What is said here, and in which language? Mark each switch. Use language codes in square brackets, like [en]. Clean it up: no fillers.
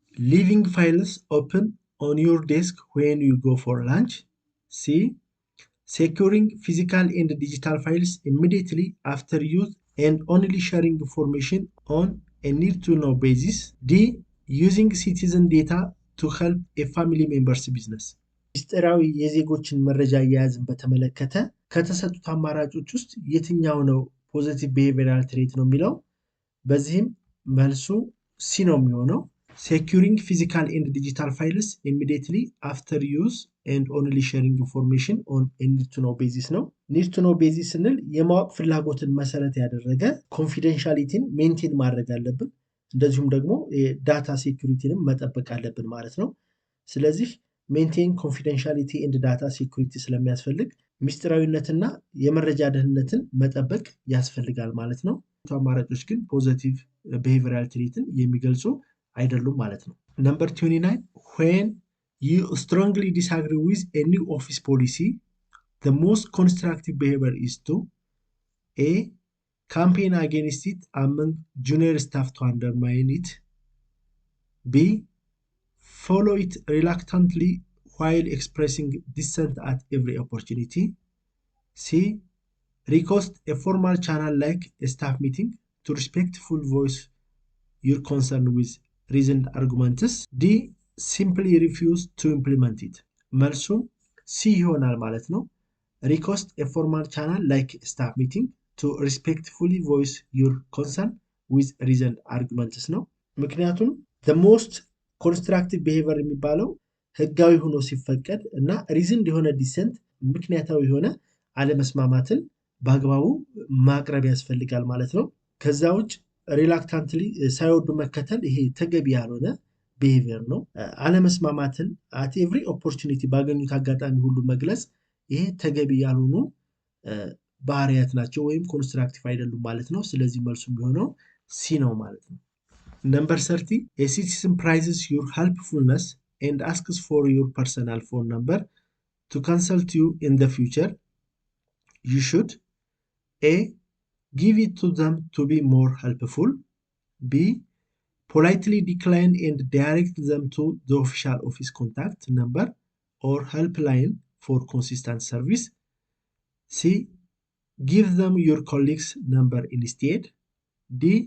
[en] leaving files open on your desk when you go for lunch, C. securing physical and digital files immediately after use and only sharing information on a need-to-know basis, D. using citizen data to help a family member's business. [am] ሚስጥራዊ የዜጎችን መረጃ አያያዝን በተመለከተ ከተሰጡት አማራጮች ውስጥ የትኛው ነው ፖዚቲቭ ቢሄቪየራል ትሬት ነው የሚለው? በዚህም መልሱ ሲ ነው የሚሆነው። [en] securing physical and digital files immediately after use and only sharing information on a need-to-know basis [am] ነው። need-to-know basis ስንል የማወቅ ፍላጎትን መሰረት ያደረገ ኮንፊደንሻሊቲን ሜንቴን ማድረግ አለብን፣ እንደዚሁም ደግሞ ዳታ ሴኩሪቲንም መጠበቅ አለብን ማለት ነው። ስለዚህ [en] ሜንቴን ኮንፊደንሻሊቲ ኤንድ ዳታ ሴኩሪቲ [am] ስለሚያስፈልግ ሚስጥራዊነትና የመረጃ ደህንነትን መጠበቅ ያስፈልጋል ማለት ነው። አማራጮች ግን ፖዚቲቭ ቢሄቪየራል ትሬትን የሚገልጹ አይደሉም ማለት ነው። ነምበር 29 [en] when you strongly disagree with a new office policy, the most constructive behavior is to A. campaign against it among junior staff to undermine it, B. follow it reluctantly while expressing dissent at every opportunity, C. request a formal channel like a staff meeting to respectfully voice your concern with reasoned arguments, D. simply refuse to implement it. [am] መልሱ ሲ ይሆናል ማለት ነው። [en] request a formal channel like a staff meeting to respectfully voice your concern with reasoned arguments [am] ነው። ምክንያቱም [en] the most constructive behavior [am] የሚባለው ህጋዊ ሆኖ ሲፈቀድ እና ሪዝንድ የሆነ ዲሰንት ምክንያታዊ የሆነ አለመስማማትን በአግባቡ ማቅረብ ያስፈልጋል ማለት ነው። ከዛ ውጭ ሪላክታንትሊ ሳይወዱ መከተል ይሄ ተገቢ ያልሆነ ቢሄቪየር ነው። አለመስማማትን [en] አት ኤቭሪ ኦፖርቹኒቲ [am] ባገኙት አጋጣሚ ሁሉ መግለጽ ይሄ ተገቢ ያልሆኑ ባህሪያት ናቸው ወይም ኮንስትራክቲቭ አይደሉም ማለት ነው። ስለዚህ መልሱ የሚሆነው ሲ ነው ማለት ነው። ነምበር 30 [en] a citizen prizes your helpfulness and asks for your personal phone number to consult you in the future. You should A. Give it to them to be more helpful. B. Politely decline and direct them to the official office contact number or helpline for consistent service. C. Give them your colleague's number instead. D.